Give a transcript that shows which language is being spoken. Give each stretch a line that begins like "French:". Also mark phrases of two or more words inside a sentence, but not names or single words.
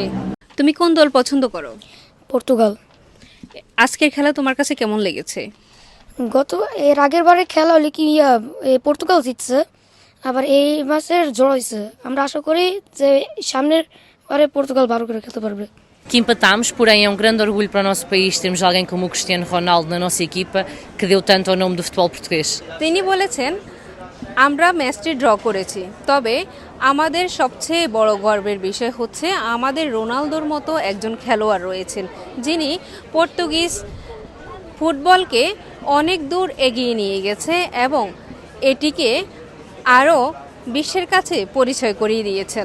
Bangla: তুমি কোন দল পছন্দ করো? পর্তুগাল। আজকের খেলা তোমার কাছে কেমন লেগেছে? এর আগের বারের খেলা হলে কি পর্তুগাল জিতছে, আবার এই ম্যাচের ড্র হয়েছে। আমরা আশা করি যে সামনের বারে পর্তুগাল ভালো করে খেলতে পারবে।
Portuguese: Que empatámos, porém é um grande orgulho para o nosso país termos alguém como o Cristiano Ronaldo na nossa equipa que deu tanto ao nome do futebol português.
Bangla: তিনি বলেছেন, আমরা ম্যাচটি ড্র করেছি, তবে আমাদের সবচেয়ে বড় গর্বের বিষয় হচ্ছে আমাদের রোনালদোর মতো একজন খেলোয়াড় রয়েছেন যিনি পর্তুগিজ ফুটবলকে অনেক দূর এগিয়ে নিয়ে গেছে এবং এটিকে আরও বিশ্বের কাছে পরিচয় করিয়ে দিয়েছেন।